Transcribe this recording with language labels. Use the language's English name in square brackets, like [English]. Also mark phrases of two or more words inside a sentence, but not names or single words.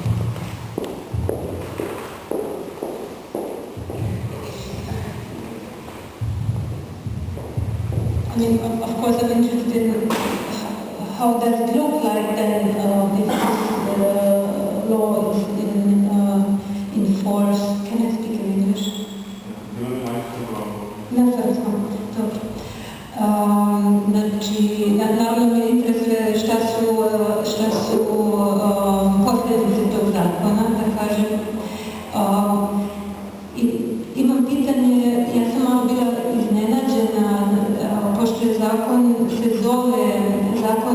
[English] I mean, of course, I'm interested in how does it look like then if this law is in force. Can I speak in English? No, sorry. [Serbian] Znači, naravno me interesuje šta su posljedice tog zakona, da kažem. Imam pitanje, ja sam malo bila iznenađena, pošto je zakon se zove zakon